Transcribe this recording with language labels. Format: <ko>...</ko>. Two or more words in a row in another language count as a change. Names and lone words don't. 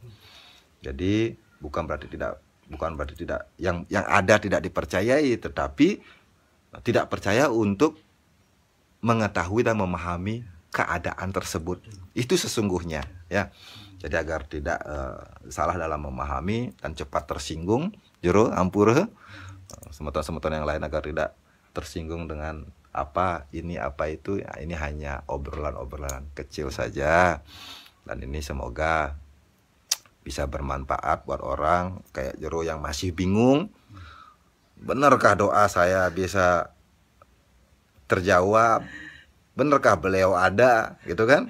<id>Jadi bukan berarti tidak yang ada tidak dipercayai, tetapi tidak percaya untuk mengetahui dan memahami keadaan tersebut. Itu sesungguhnya, ya. Jadi agar tidak salah dalam memahami dan cepat tersinggung,</id> <ban>jero ampura,</ban> <id>semeton-semeton yang lain agar tidak tersinggung dengan apa ini apa itu, ya, ini hanya obrolan-obrolan kecil saja. Dan ini semoga bisa bermanfaat buat orang kayak jero yang masih bingung, benarkah doa saya bisa terjawab, benarkah beliau ada, gitu kan?</id>